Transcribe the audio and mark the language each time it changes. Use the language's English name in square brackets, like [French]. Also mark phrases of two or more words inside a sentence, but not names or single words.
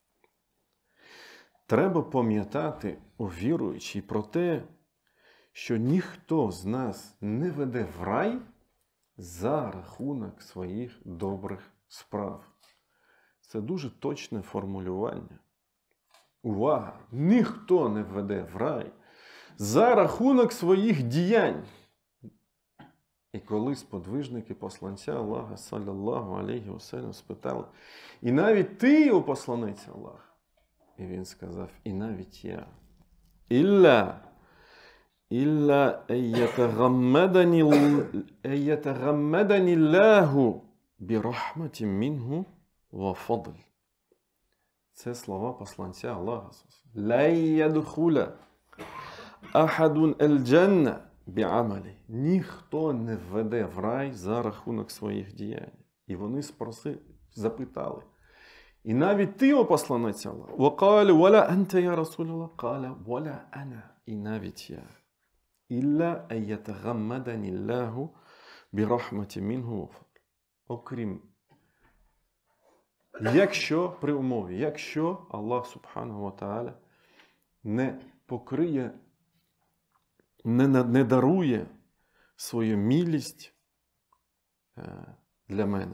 [Ukrainian] Треба пам'ятати, о віруючі, про те, що ніхто з нас не веде в рай за рахунок своїх добрих справ. Це дуже точне формулювання. Увага! Ніхто не веде в рай за рахунок своїх діянь. І коли сподвижники посланця Аллаха, [Arabic] صلى الله عليه وسلم, [Ukrainian] спитали: і навіть ти, о посланець Аллаха? І він сказав: і навіть я. [Arabic] إلا أن يتغمدني الله برحمة منه وفضل. [Ukrainian] Це слова посланця Аллаха. [Arabic] لا يدخل أحد الجنة بعمله. [Ukrainian] Ніхто не введе в рай за рахунок своїх діянь. І вони запитали. І навіть ти, о посланець Аллаха. [Arabic] وقالوا ولا أنت يا رسول الله. قال ولا أنا. [Ukrainian] І навіть я. [Arabic] إلا أن يتغمدني الله برحمة منه وفضل. [Ukrainian] Окрім, якщо, при умові, якщо Аллах [Arabic] سبحانه وتعالى [Ukrainian] не покриє, не дарує свою милість для мене.